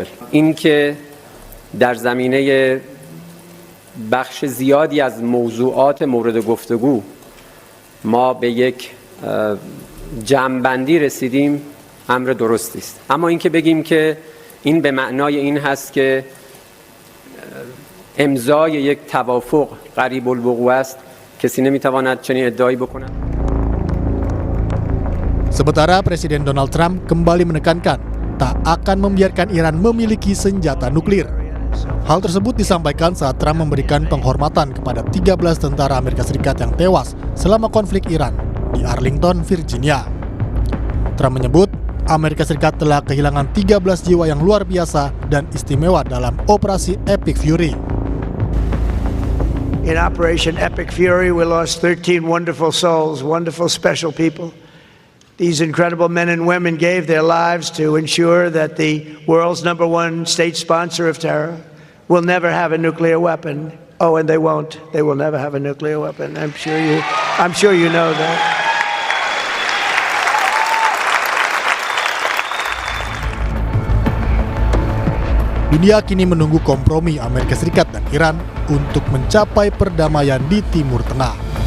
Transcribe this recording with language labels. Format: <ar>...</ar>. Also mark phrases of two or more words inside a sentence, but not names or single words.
<fa>این که در زمینه بخش زیادی از موضوعات مورد گفتگو ما به یک جمع‌بندی رسیدیم امر درستی است. اما اینکه بگیم که این به معنای این هست که امضای یک توافق قریب الوقوع است، کسی نمیتواند چنین ادعایی بکند.</fa> <id>Sementara Presiden Donald Trump kembali menekankan tak akan membiarkan Iran memiliki senjata nuklir. Hal tersebut disampaikan saat Trump memberikan penghormatan kepada 13 tentara Amerika Serikat yang tewas selama konflik Iran di Arlington, Virginia. Trump menyebut Amerika Serikat telah kehilangan 13 jiwa yang luar biasa dan istimewa dalam operasi Epic Fury.</id> <en>In Operation Epic Fury, we lost 13 wonderful souls, wonderful special people. These incredible men and women gave their lives to ensure that the world's #1 state sponsor of terror will never have a nuclear weapon. Oh, and they won't. They will never have a nuclear weapon. I'm sure you know that.</en> <id>Dunia kini menunggu kompromi Amerika Serikat dan Iran untuk mencapai perdamaian di Timur Tengah.</id>